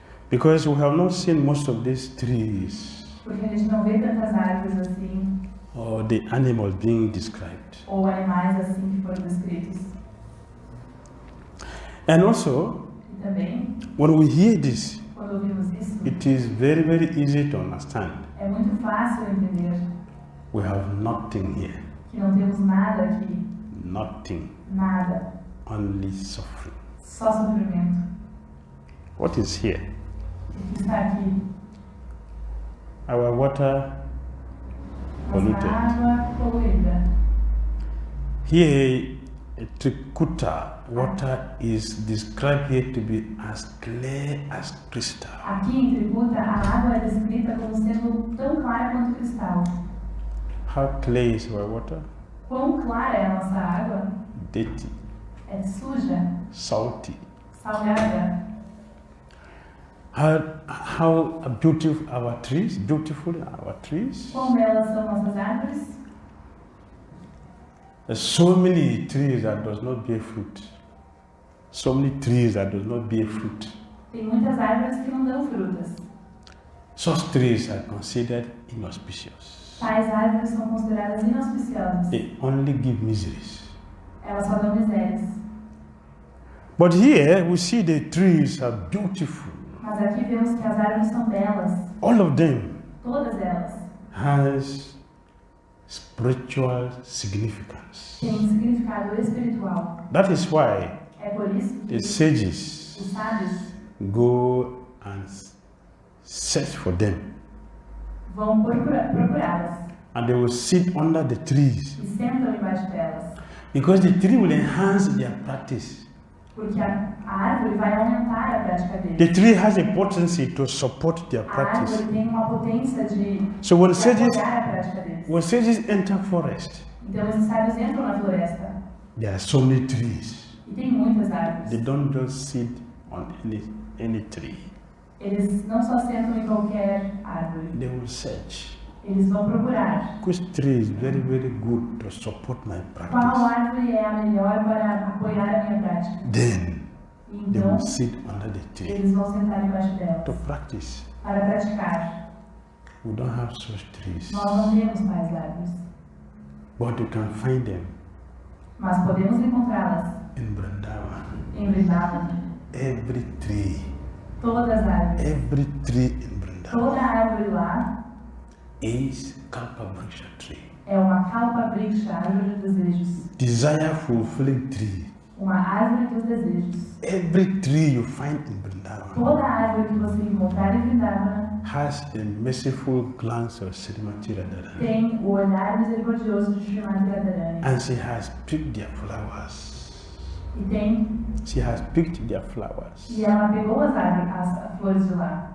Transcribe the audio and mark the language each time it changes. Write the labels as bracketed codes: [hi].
[en] Because we have not seen most of these trees. [pt] Porque a gente não vê tantas árvores assim. [en] Or the animals being described. [pt] Ou animais assim que foram descritos. [en] And also, [pt] e também, [en] when we hear this, [pt] quando ouvimos isso, [en] it is very, very easy to understand. [pt] É muito fácil entender. [en] We have nothing here. [pt] Que não temos nada aqui. [en] Nothing. [pt] Nada. [en] Only suffering. [pt] Só sofrimento. [en] What is here? [pt] O que está aqui? [en] Our water polluted. [pt] Nossa água poluída. [en] Here, Trikūṭa water is described here to be as clear as crystal. [pt] Aqui em Trikūṭa, a água é descrita como sendo tão clara quanto cristal. [en] How clear is our water? [pt] Quão clara é a nossa água? [en] Dirty. [pt] É suja. [en] Salty. [pt] Salgada. [en] How beautiful our trees? Beautiful our trees. [pt] Quão belas são nossas árvores? [en] There's so many trees that does not bear fruit. So many trees that does not bear fruit. [pt] Tem muitas árvores que não dão frutas. [en] Such trees are considered inauspicious. [pt] Tais árvores são consideradas inauspiciosas. [en] They only give miseries. [pt] Elas só dão misérias. [en] But here we see the trees are beautiful. [pt] Mas aqui vemos que as árvores são belas. [en] All of them. [pt] Todas elas. [en] Has spiritual significance. [pt] Tem um significado espiritual. [en] That is why [pt] é por isso que [en] the sages [pt] os sábios [en] go and search for them. [pt] Vão procurá-las. [en] And they will sit under the trees. [pt] E sentam embaixo delas. [en] Because the tree will enhance their practice. [pt] Porque a árvore vai aumentar a prática deles. [en] The tree has a potency to support their practice. [pt] A árvore tem uma potência de apoiar a prática deles. [en] When sages enter forest, [pt] então esses sábios entram na floresta. [en] There are so many trees. [pt] E tem muitas árvores. [en] They don't just sit on any tree. [pt] Eles não só sentam em qualquer árvore. [en] They will search. [pt] Eles vão procurar. [en] Which tree is very, very good to support my practice? [pt] Qual árvore é a melhor para apoiar a minha prática? [en] Then [pt] então, [en] they will sit under the tree. [pt] Eles vão sentar embaixo delas. [en] To practice. [pt] Para praticar. [en] We don't have such trees. [pt] Nós não temos tais árvores. [en] But you can find them. [pt] Mas podemos encontrá-las. [en] In Vrindavan. [pt] Em Vrindavan. [en] Every tree. [pt] Todas as árvores. [en] Every tree in Vrindavan. [pt] Toda árvore lá [en] is campakas tree. [pt] É uma plakṣas, árvore dos desejos. [en] Desire fulfilling tree. [pt] Uma árvore dos desejos. [en] Every tree you find in Vrindavan. [pt] Toda árvore que você encontrar em Vrindavan [en] has the merciful glance of Srimati Radharani. [pt] Tem o olhar misericordioso de Srimati Radharani. [en] And she has picked their flowers. [pt] E tem. [en] She has picked their flowers. [pt] E ela pegou as flores de lá.